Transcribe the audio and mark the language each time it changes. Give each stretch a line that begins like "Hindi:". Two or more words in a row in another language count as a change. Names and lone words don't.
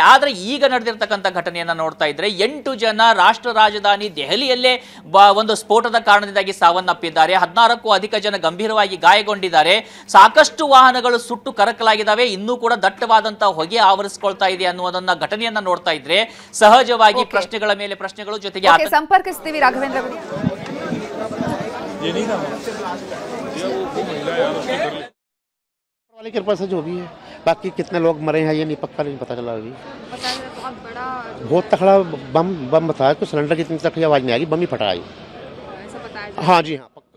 Kannada: ಆದರೆ ಈಗ ನಡೆದಿರ್ತಕ್ಕಂಥ ಘಟನೆಯನ್ನು ನೋಡ್ತಾ ಇದ್ರೆ 8 ಜನ ರಾಷ್ಟ್ರ ರಾಜಧಾನಿ ದೆಹಲಿಯಲ್ಲೇ ಒಂದು ಸ್ಫೋಟದ ಕಾರಣದಿಂದಾಗಿ ಸಾವನ್ನಪ್ಪಿದ್ದಾರೆ. 16ಕ್ಕೂ ಅಧಿಕ ಜನ ಗಂಭೀರವಾಗಿ ಗಾಯಗೊಂಡಿದ್ದಾರೆ. ಸಾಕಷ್ಟು ವಾಹನಗಳು ಸುಟ್ಟು ಕರಕಲಾಗಿದ್ದಾವೆ. ಇನ್ನೂ ಕೂಡ ದಟ್ಟವಾದಂತಹ ಹೊಗೆ ಆವರಿಸಿಕೊಳ್ತಾ ಇದೆ ಅನ್ನುವುದನ್ನ ಘಟನೆಯನ್ನ ನೋಡ್ತಾ ಇದ್ರೆ ಸಹಜವಾಗಿ ಪ್ರಶ್ನೆಗಳ ಮೇಲೆ ಪ್ರಶ್ನೆಗಳು ಜೊತೆಗೆ ಸಂಪರ್ಕಿಸ್ತೀವಿ ರಾಘವೇಂದ್ರ ಗುಡಿ.
Hindi: वाली कृपा से जो भी है, बाकी कितने लोग मरे हैं ये नहीं पक्का नहीं पता चला अभी। बहुत तगड़ा बम बताया, कुछ सिलेंडर की इतनी तकड़ी आवाज नहीं आएगी, बम ही फटा है। हाँ जी हाँ पक्का।